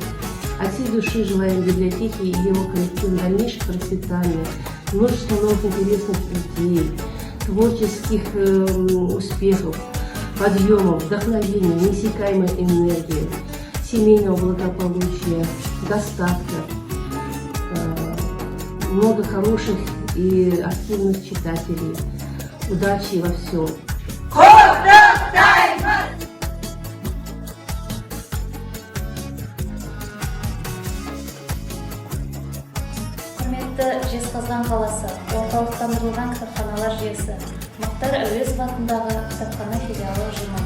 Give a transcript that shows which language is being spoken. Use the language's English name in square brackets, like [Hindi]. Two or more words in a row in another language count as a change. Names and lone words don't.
[Russian] От всей души желаем библиотеке и его коллективу дальнейшего процветания, множество новых интересных идей, творческих успехов, подъемов, вдохновения, неиссякаемой энергии, семейного благополучия, достатка, много хороших и активных читателей. Удачи во всем. [Kazakh] Құрметті Жезқазған қаласы, орталықтандырылған кітапханалар жүйесі, Мұхтар Әуезов атындағы кітапхана филиалы ұжымы.